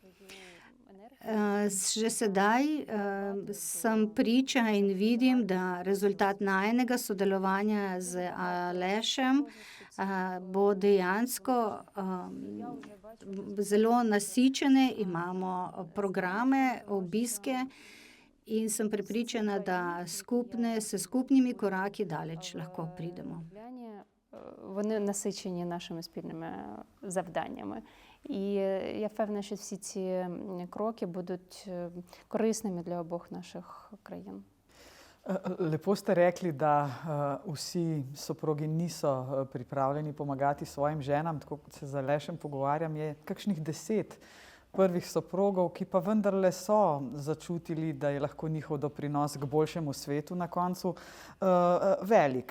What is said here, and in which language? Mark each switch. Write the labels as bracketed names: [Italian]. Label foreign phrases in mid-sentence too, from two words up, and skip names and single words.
[Slovenian] Že sedaj sem priča in vidim, da rezultat najinega sodelovanja z Alešem bo dejansko zelo nasičene. Imamo programe, obiske in sem prepričana, da s skupnimi koraki daleč lahko pridemo. [Ukrainian] Вони насичені нашими спільними завданнями. І я впевнена, що всі ці кроки будуть корисними для обох наших країн. [Slovenian] Lepo ste rekli, da vsi soprogi niso pripravljeni pomagati svojim ženam, tako kot se z Alešem pogovarjam, je kakšnih 10 prvih soprogov, ki pa vendarle so začutili, da je lahko njihov doprinos k boljšemu svetu na koncu velik.